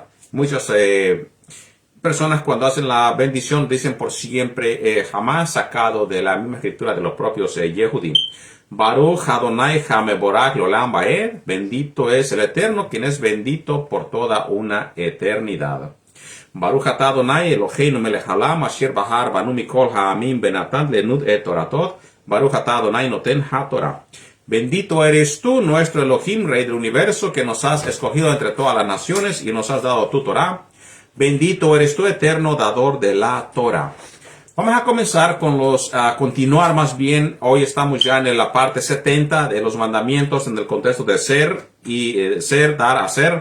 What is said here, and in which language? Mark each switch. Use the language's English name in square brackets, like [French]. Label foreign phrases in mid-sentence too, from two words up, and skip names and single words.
[Spanish] Muchas personas cuando hacen la bendición dicen por siempre, jamás sacado de la misma escritura de los propios Yehudim. [Hebrew] ברוך יהוה המבורך לעולם ועד, [Spanish] bendito es el Eterno quien es bendito por toda una eternidad. [Hebrew] ברוך אתה יהוה אלוהינו מלך העולם אשר בחר בנו מכל העמים ונתן לנו את תורתו. ברוך אתה יהוה נותן התורה. [Spanish] Bendito eres tú, nuestro Elohim, Rey del universo, que nos has escogido entre todas las naciones y nos has dado tu Torah. Bendito eres tú, eterno dador de la Torah. Vamos a comenzar con continuar más bien. Hoy estamos ya en la parte 70 de los mandamientos en el contexto de ser y ser, dar, hacer.